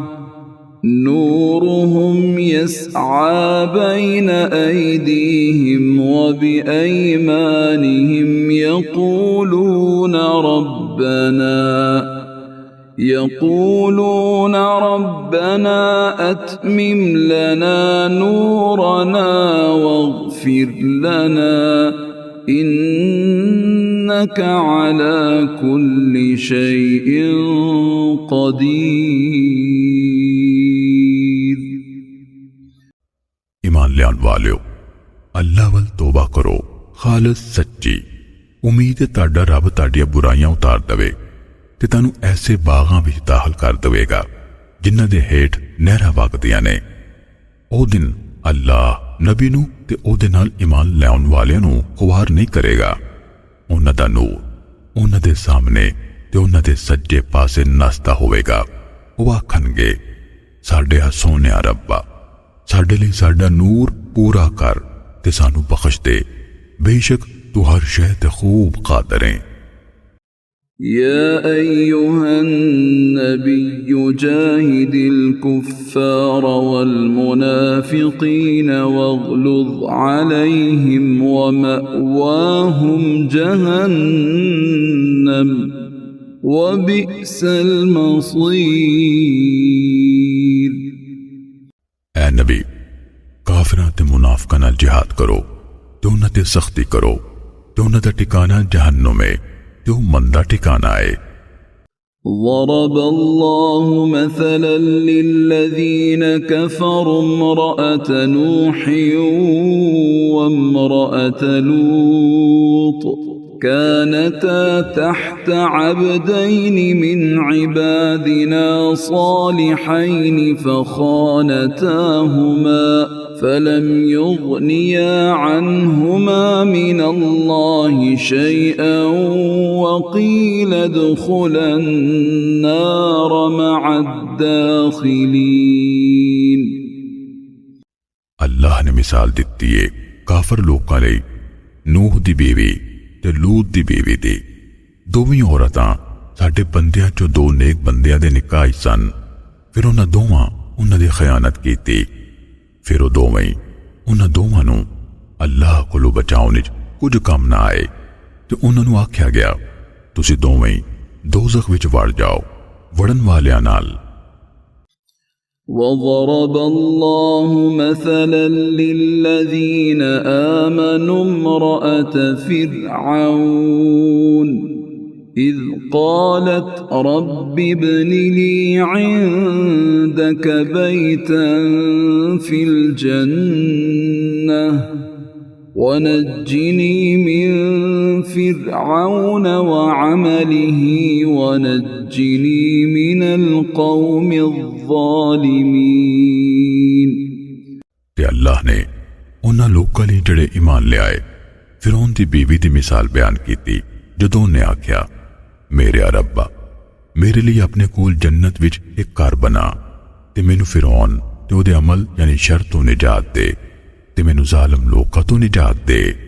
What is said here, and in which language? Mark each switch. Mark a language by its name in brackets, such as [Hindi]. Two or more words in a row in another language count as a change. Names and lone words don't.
[Arabic] نورهم يسعى بين أيديهم وبأيمانهم يقولون ربنا أتمم لنا نورنا واغفر لنا إنك على كل شيء قدير। [Punjabi] ਈਮਾਨ ਲਿਆਣ ਵਾਲਿਓ, ਅੱਲਾਹ ਵੱਲ ਤੌਬਾ ਕਰੋ ਖ਼ਾਲਿਸ ਸੱਚੀ ਉਮੀਦ ਹੈ ਤੁਹਾਡਾ ਰੱਬ ਤੁਹਾਡੀਆਂ ਬੁਰਾਈਆਂ ਉਤਾਰ ਦਵੇ ਤੇ ਤੁਹਾਨੂੰ ਐਸੇ ਬਾਗਾਂ ਵਿੱਚ ਦਾਖ਼ਲ ਕਰ ਦੇਵੇਗਾ ਜਿਨ੍ਹਾਂ ਦੇ ਹੇਠ ਨਹਿਰਾਂ ਵਗਦੀਆਂ ਨੇ। ਉਹ ਦਿਨ ਅੱਲਾਹ ਨਬੀ ਨੂੰ ਤੇ ਉਹਦੇ ਨਾਲ ਈਮਾਨ ਲਿਆਉਣ ਵਾਲਿਆਂ ਨੂੰ ਖੁਆਰ ਨਹੀਂ ਕਰੇਗਾ। ਉਨ੍ਹਾਂ ਦਾ ਨੂਰ ਉਨ੍ਹਾਂ ਦੇ ਸਾਮ੍ਹਣੇ ਤੇ ਉਨ੍ਹਾਂ ਦੇ ਸੱਜੇ ਪਾਸੇ ਨੱਸਦਾ ਹੋਵੇਗਾ। ਉਹ ਆਖਣਗੇ, ਸਾਡੇ ਸੋਹਣਿਆ ਰੱਬਾ, ਸਾਡੇ ਲਈ ਸਾਡਾ ਨੂਰ ਪੂਰਾ ਕਰ ਤੇ ਸਾਨੂੰ ਬਖ਼ਸ਼ ਦੇ, ਬੇਸ਼ਕ ਤੂੰ ਹਰ ਸ਼ੈ ਤੇ ਖ਼ੂਬ ਕਾਦਿਰ ਹੈਂ। [Arabic] يا أيها النبي جاهد الكفار والمنافقين واغلظ عليهم ومأواهم جهنم وبئس المصير। [Punjabi] ਐ ਨਬੀ, ਕਾਫ਼ਿਰਾਂ ਤੇ ਮੁਨਾਫ਼ਿਕਾਂ ਨਾਲ ਜਿਹਾਦ ਕਰੋ ਤੇ ਉਨ੍ਹਾਂ ਤੇ ਸਖ਼ਤੀ ਕਰੋ ਤੇ ਉਨ੍ਹਾਂ ਦਾ ਠਿਕਾਣਾ ਜਹੰਨਮ ਹੈ ਤੇ ਮੰਦਾ ਠਿਕਾਣਾ ਹੈ। [Arabic] ضرب الله مثلا للذين كفروا امرأة نوح وامرأة لوط كانتا تحت عبدين من عبادنا صالحين فخانتاهما فلم يغنيا عنهما من الله شيئا وقيل ادخلا النار مع الداخلين। [Punjabi] ਅੱਲਾਹ ਨੇ ਮਿਸਾਲ ਦਿੱਤੀ ਹੈ ਕਾਫ਼ਰ ਲੋਕਾਂ ਲਈ ਨੂਹ ਦੀ ਬੀਵੀ ਤੇ ਲੂਤ ਦੀ ਬੀਵੀ ਦੀ। ਦੋਵੇਂ ਔਰਤਾਂ ਸਾਡੇ ਬੰਦਿਆਂ ਚੋਂ ਦੋ ਨੇਕ ਬੰਦਿਆਂ ਦੇ ਨਿਕਾਹ ਸਨ। ਫਿਰ ਉਨ੍ਹਾਂ ਦੋਵਾਂ ਉਨ੍ਹਾਂ ਦੀ ਖ਼ਿਆਨਤ ਕੀਤੀ। ਫਿਰ ਉਹ ਦੋਵੇਂ ਉਨ੍ਹਾਂ ਦੋਵਾਂ ਨੂੰ ਅੱਲਾਹ ਕੋਲੋਂ ਬਚਾਉਣ ਵਿੱਚ ਕੁਝ ਕੰਮ ਨਾ ਆਏ ਤੇ ਉਨ੍ਹਾਂ ਨੂੰ ਆਖਿਆ ਗਿਆ, ਤੁਸੀਂ ਦੋਵੇਂ ਦੋਜ਼ਖ਼ ਵਿੱਚ ਵੜ ਜਾਓ ਵੜਨ ਵਾਲਿਆਂ ਨਾਲ। [Arabic] وضرب الله مثلا للذين آمنوا امرأة فرعون إذ قالت رب ابن لي عندك بيتا في الجنة ونجني من فرعون وعمله ونجني من القوم الظالمين [Punjabi] ਤੇ ਅੱਲਾਹ ਨੇ ਉਹਨਾਂ ਲੋਕਾਂ ਲਈ ਜਿਹੜੇ ਈਮਾਨ ਲਿਆਏ ਫਿਰੌਨ ਦੀ ਬੀਵੀ ਦੀ ਮਿਸਾਲ ਬਿਆਨ ਕੀਤੀ ਜਦੋਂ ਉਹਨੇ ਆਖਿਆ ਮੇਰੇ ਰੱਬਾ ਮੇਰੇ ਲਈ ਆਪਣੇ ਕੋਲ ਜੰਨਤ ਵਿੱਚ ਇੱਕ ਘਰ ਬਣਾ ਤੇ ਮੈਨੂੰ ਫਿਰੌਨ ਤੇ ਉਹਦੇ ਅਮਲ ਯਾਨੀ ਸ਼ਰ ਤੋਂ ਨਿਜਾਤ ਦੇ ਤੇ ਮੈਨੂੰ ਜ਼ਾਲਮ ਲੋਕਾਂ ਤੋਂ ਨਿਜਾਤ ਦੇ